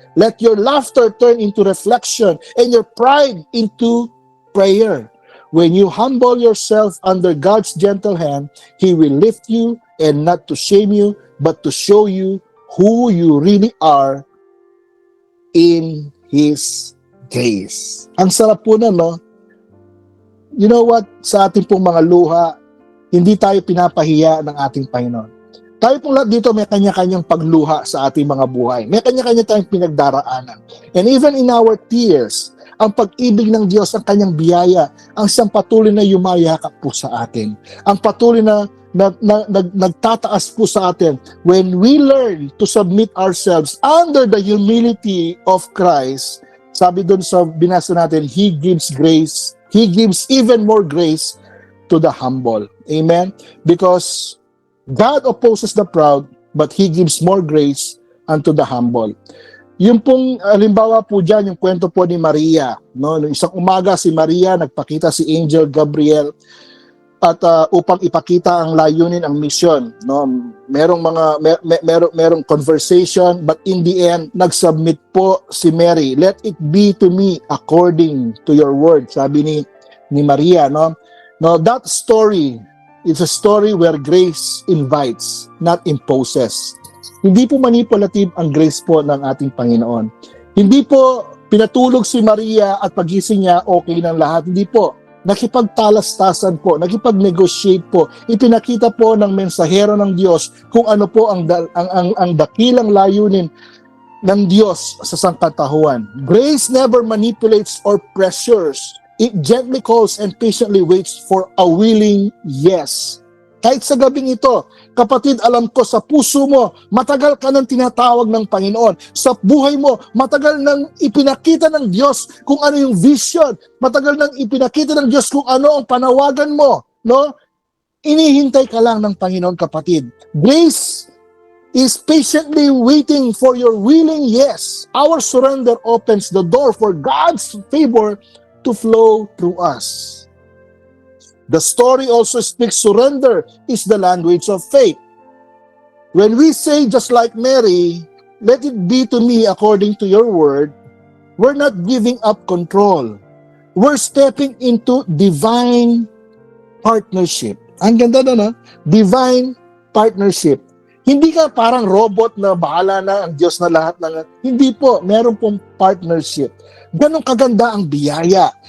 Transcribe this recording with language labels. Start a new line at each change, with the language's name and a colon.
English: Let your laughter turn into reflection and your pride into prayer. When you humble yourself under God's gentle hand, He will lift you, and not to shame you, but to show you who you really are in His grace.
Filipino: Ang sarap po na, no?
English: You know what?
Filipino: Sa ating pong mga luha, hindi tayo pinapahiya ng ating Panginoon. Tayo pong lahat dito may kanya-kanyang pagluha sa ating mga buhay. May kanya-kanya tayong pinagdaraanan.
English: And even in our tears,
Filipino: ang pag-ibig ng Diyos, ang kanyang biyaya, ang siyang patuloy na yumayakap po sa atin. Ang patuloy na nagtataas po sa atin.
English: When we learn to submit ourselves under the humility of Christ,
Filipino: sabi doon sa binasa natin,
English: He gives grace, He gives even more grace to the humble. Amen? Because God opposes the proud, but He gives more grace unto the humble.
Filipino: Yung pong halimbawa po dyan, yung kwento po ni Maria, no? Nung isang umaga si Maria, nagpakita si Angel Gabriel at upang ipakita ang layunin, ang mission, no?
English: Merong conversation, but in the end
Filipino: nagsubmit po si Mary.
English: Let it be to me according to your word,
Filipino: sabi ni Maria, no?
English: No, that story is a story where grace invites, not imposes.
Filipino: Hindi po manipulative ang grace po ng ating Panginoon. Hindi po pinatulog si Maria at pagising niya okay ng lahat. Hindi po. Nakipagtalastasan po, nakipag-negotiate po. Ipinakita po ng mensahero ng Diyos kung ano po ang dakilang layunin ng Diyos sa sangkatauhan.
English: Grace never manipulates or pressures. It gently calls and patiently waits for a willing yes.
Filipino: Kahit sa gabing ito, kapatid, alam ko sa puso mo, matagal ka nang tinatawag ng Panginoon. Sa buhay mo, matagal nang ipinakita ng Diyos kung ano yung vision. Matagal nang ipinakita ng Diyos kung ano ang panawagan mo. No? Inihintay ka lang ng Panginoon, kapatid.
English: Grace is patiently waiting for your willing yes. Our surrender opens the door for God's favor to flow through us. The story also speaks surrender is the language of faith. When we say just like Mary, let it be to me according to your word, we're not giving up control. We're stepping into divine partnership.
Filipino: Ang ganda na, no? Divine partnership. Hindi ka parang robot na bahala na ang Diyos na lahat ng... Hindi po, meron pong partnership. Ganon kaganda ang biyaya.